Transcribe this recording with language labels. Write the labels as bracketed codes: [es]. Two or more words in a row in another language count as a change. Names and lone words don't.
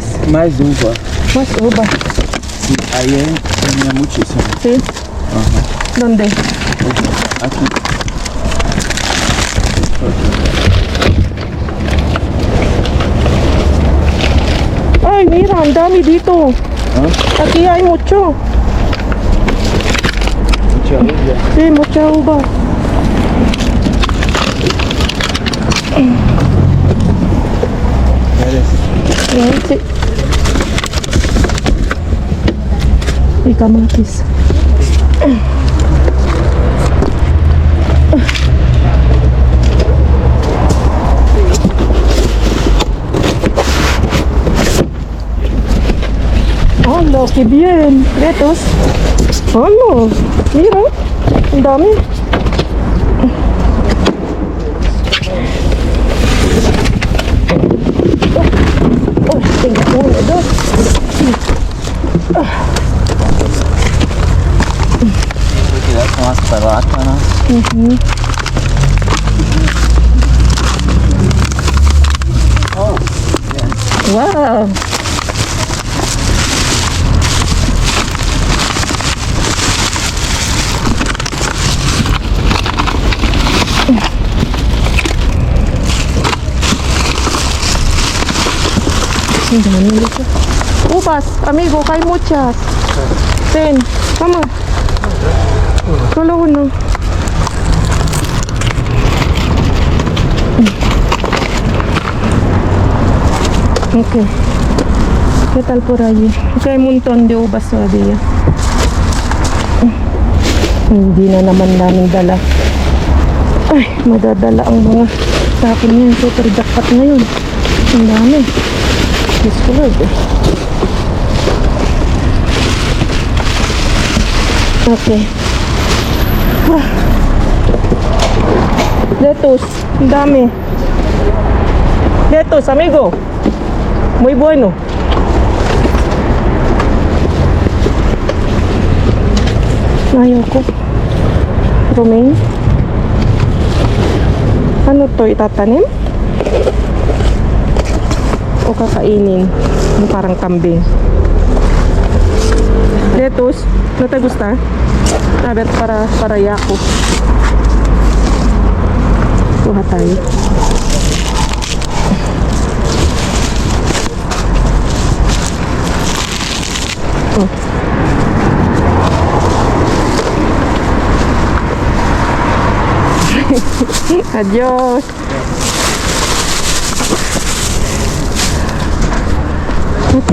[pt] Mais uva. [es] Mas uva. [pt] Sim, aí é muitíssimo. [es] Sí. ¿Dónde? [pt] Aqui. [es] Ay, mira, [tl] ang dami dito. Hã? [es] Aquí hay mucho. Mucha uva. Sí, mucha uva. Parece. Sí. Y kamatis. ¡Hola, qué bien! ¡Retos! ¡Hola! ¡Mira! ¡Ang dami! Oh, tengo uno, dos. [pt] Cuidado com as baratas, né? ¡Wow! [tl] Ang dami nito. [es] Uvas, amigo, hay muchas. Ten, vamos. Solo uno. Ok. ¿Qué tal por allí? Aquí hay un montón de uvas todavía. [tl] Hindi na naman namin dala. Ay, madadala ang mga tapon niyan. [en] Super jackpot [tl] ngayon. Ang dami. Diyos ko Lord. Okay. Lettuce. Ang dami. [es] Lettuce, amigo. Muy bueno. [tl] Ayaw ko. Romaine. Ano to? Itatanim? O kakainin? Yung parang kambing. Lettuce. [es] ¿No te gusta? A ver, [tl] para yako. Kuha tayo. Oh. [es] Adiós. Ok.